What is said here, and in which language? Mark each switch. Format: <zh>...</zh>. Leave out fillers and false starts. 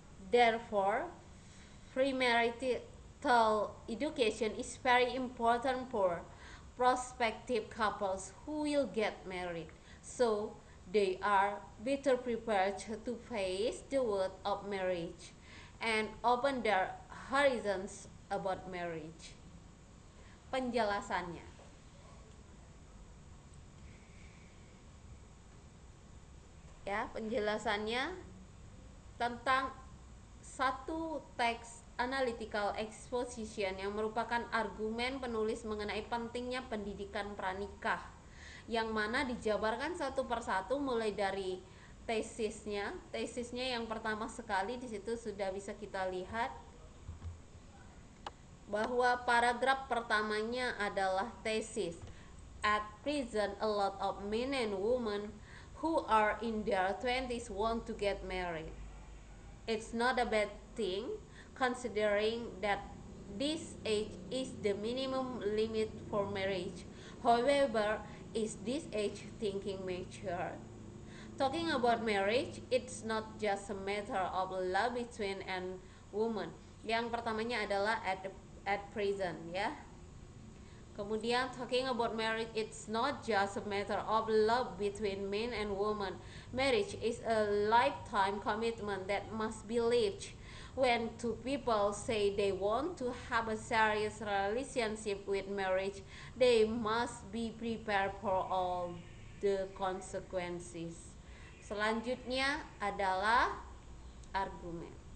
<en>Therefore, premarital education is very important for prospective couples who will get married, so they are better prepared to face the world of marriage and open their horizons about marriage.</en> <id>Penjelasannya, ya, penjelasannya tentang satu teks analytical exposition yang merupakan argumen penulis mengenai pentingnya pendidikan pranikah, yang mana dijabarkan satu persatu mulai dari tesisnya yang pertama sekali di situ sudah bisa kita lihat bahwa paragraf pertamanya adalah tesis.</id> <en>At present, a lot of men and women who are in their 20s want to get married. It's not a bad thing, considering that this age is the minimum limit for marriage. However, is this age thinking mature? Talking about marriage, it's not just a matter of love between and woman.</en> <id>Yang pertamanya adalah</id> <en>at present,</en> <id>ya. Kemudian</id> <en>talking about marriage, it's not just a matter of love between men and women. Marriage is a lifetime commitment that must be lived. When two people say they want to have a serious relationship with marriage, they must be prepared for all the consequences.</en> <id>Selanjutnya adalah argumen.</id>